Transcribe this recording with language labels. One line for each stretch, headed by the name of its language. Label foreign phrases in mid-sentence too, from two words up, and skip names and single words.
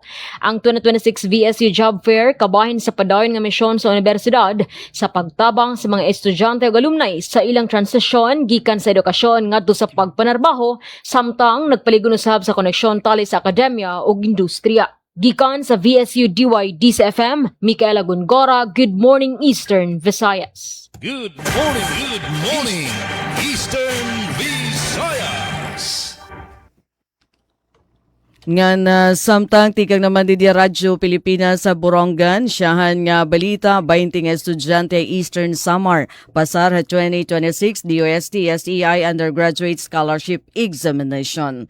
Cebuano: Ang 2026 VSU Job Fair kabahin sa padayon nga misyon sa universidad sa pagtabang sa mga estudyante ug alumni sa ilang transisyon gikan sa edukasyon ngadto sa pagpanarbaho samtang nagpaligon usab sa koneksyon tali sa akademya ug industriya. Gikan sa VSU DYDC-FM, Micaela Gongora,
English: Good Morning Eastern Visayas. Good morning, Eastern Visayas!
Waray: Nga samtang tikang naman di Radyo Pilipinas sa Borongan, siyahan nga balita, 20 nga estudyante Eastern Samar, pasar 2026 DOST SEI Undergraduate Scholarship Examination.